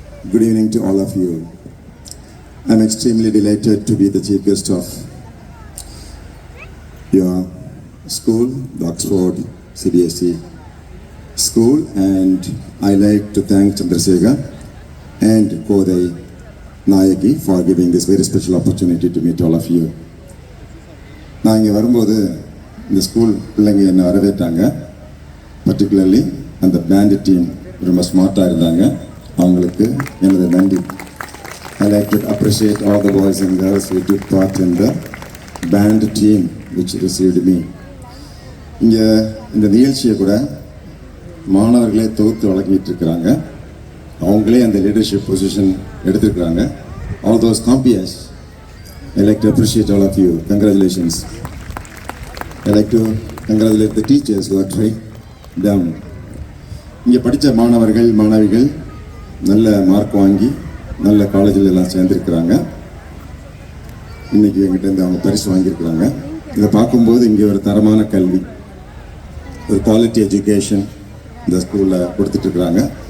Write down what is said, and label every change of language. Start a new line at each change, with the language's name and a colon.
English: Good evening to all of you. I'm extremely delighted to be the chief guest of your school, the Oxford CBSE school, and I like to thank Chandrasekhar and Kodai Nayaki for giving this very special opportunity to meet all of you.
Tamil: நான் இங்கே வரும்போது இந்த school பிள்ளைங்க என்னை வரவேற்றாங்க. Particularly அந்த pant team ரொம்ப ஸ்மார்ட்டாக இருந்தாங்க. அவங்களுக்கு எனது நன்றி.
English: I like to appreciate all the boys and girls who took part in the band team which received me.
Tamil: இங்கே இந்த நிகழ்ச்சியை கூட மாணவர்களே தொகுத்து வழங்கிட்டு இருக்கிறாங்க. அவங்களே அந்த லீடர்ஷிப் பொசிஷன் எடுத்திருக்கிறாங்க.
English: All those compeers, I like to appreciate all of you. Congratulations. I like to congratulate the teachers who are trained them.
Tamil: இங்கே படித்த மாணவர்கள் மாணவிகள் நல்ல மார்க் வாங்கி நல்ல காலேஜில் எல்லாம் சேர்ந்துருக்கிறாங்க. இன்றைக்கி எங்கிட்டேருந்து அவங்க பரிசு வாங்கியிருக்கிறாங்க. இதை பார்க்கும்போது இங்கே ஒரு தரமான கல்வி, ஒரு குவாலிட்டி எஜுகேஷன் இந்த ஸ்கூலில் கொடுத்துட்ருக்குறாங்க.